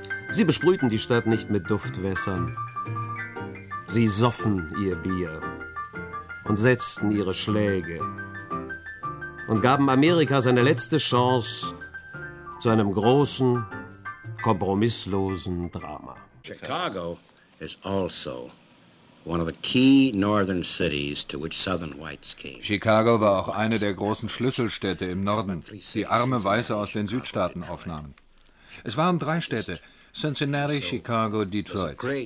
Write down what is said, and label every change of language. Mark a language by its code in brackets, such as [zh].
[de] Sie besprühten die Stadt nicht mit Duftwässern. Sie soffen ihr Bier und setzten ihre Schläge und gaben Amerika seine letzte Chance zu einem großen, kompromisslosen Drama. [en] Chicago is also one of the key northern cities to which southern whites came. [de] Chicago war auch eine der großen Schlüsselstädte im Norden, die arme Weiße aus den Südstaaten aufnahmen. Es waren drei Städte: Cincinnati, Chicago, Detroit.